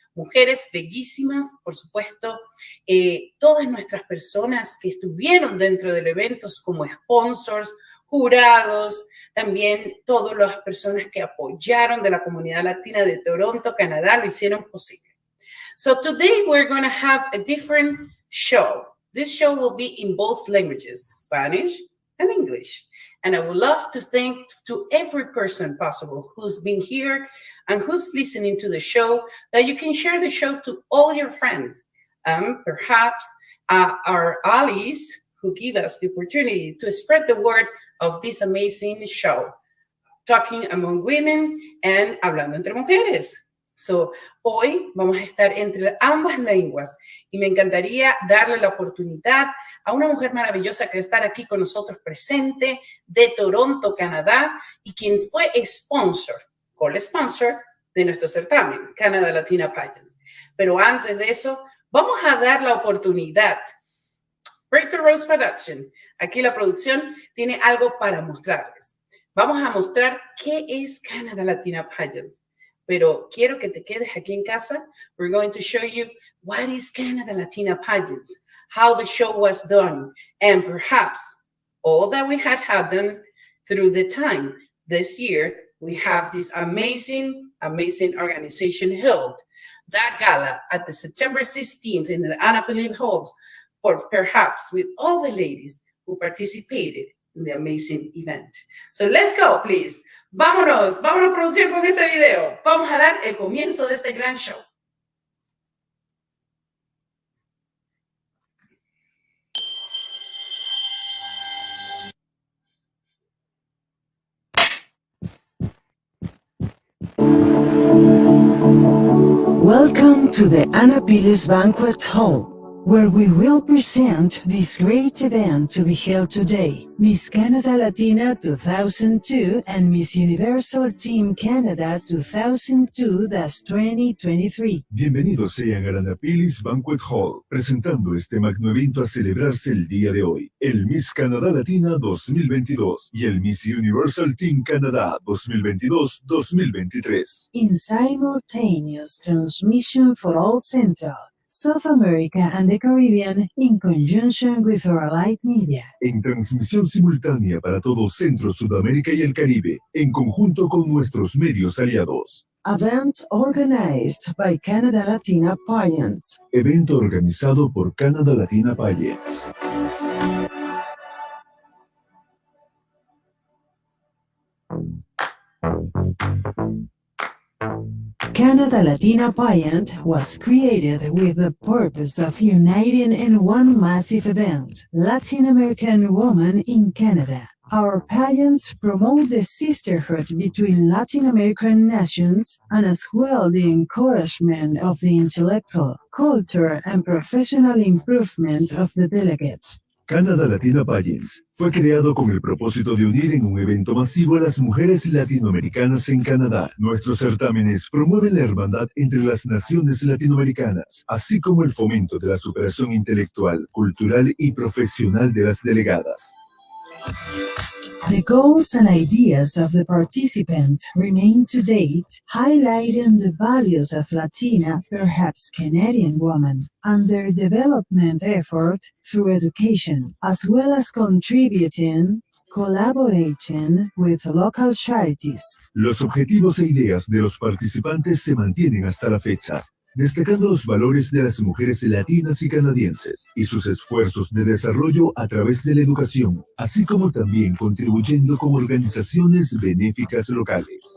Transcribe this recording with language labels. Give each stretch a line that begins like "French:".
Spanish: Mujeres bellísimas, por supuesto, todas nuestras personas que estuvieron dentro del evento como sponsors, jurados, también todas las personas que apoyaron de la comunidad latina de Toronto, Canadá, lo hicieron posible.
English: So today we're going to have a different show. This show will be in both languages, Spanish and English. And I would love to thank to every person possible who's been here and who's listening to the show, that you can share the show to all your friends. Perhaps our allies who give us the opportunity to spread the word of this amazing show, Talking Among Women and Hablando entre Mujeres.
Spanish: So, hoy vamos a estar entre ambas lenguas y me encantaría darle la oportunidad a una mujer maravillosa que va a estar aquí con nosotros presente de Toronto, Canadá, y quien fue sponsor, co-sponsor de nuestro certamen, Canada Latina Pageants. Pero antes de eso, vamos a dar la oportunidad. Breakthrough Rose Production, aquí la producción tiene algo para mostrarles. Vamos a mostrar qué es Canada Latina Pageants. Pero quiero que te quedes aquí en casa.
English: We're going to show you what is Canada Latina Pageants, how the show was done, and perhaps all that we had done through the time. This year, we have this amazing organization held that gala at the September 16th in the Anna Philippe Halls, or perhaps with all the ladies who participated in the amazing event. So let's go, please.
Spanish: Vámonos producción con ese video. Vamos a dar el comienzo de este gran show.
English: Welcome to the Anna Phillips Banquet Hall, where we will present this great event to be held today, Miss Canada Latina 2002 and Miss Universal Team Canada 2002-2023.
Spanish: Bienvenidos sean a la Napilis Banquet Hall, presentando este magno evento a celebrarse el día de hoy, el Miss Canada Latina 2022 y el Miss Universal Team Canada 2022-2023.
English: In simultaneous transmission for all Central, South America and the Caribbean in conjunction with our allied media.
Spanish: En transmisión simultánea para todo Centro, Sudamérica y el Caribe, en conjunto con nuestros medios aliados.
English: Event organized by Canada Latina Pageants.
Spanish: Evento organizado por Canada Latina Pageants.
English: Canada Latina Pageant was created with the purpose of uniting in one massive event, Latin American Women in Canada. Our pageants promote the sisterhood between Latin American nations and as well the encouragement of the intellectual, cultural, and professional improvement of the delegates.
Spanish: Canada Latina Pageants fue creado con el propósito de unir en un evento masivo a las mujeres latinoamericanas en Canadá. Nuestros certámenes promueven la hermandad entre las naciones latinoamericanas, así como el fomento de la superación intelectual, cultural y profesional de las delegadas.
English: The goals and ideas of the participants remain to date, highlighting the values of Latina, perhaps Canadian women, and their development effort through education, as well as contributing, collaborating with local charities.
Spanish: Los objetivos e ideas de los participantes se mantienen hasta la fecha, destacando los valores de las mujeres latinas y canadienses y sus esfuerzos de desarrollo a través de la educación, así como también contribuyendo con organizaciones benéficas locales.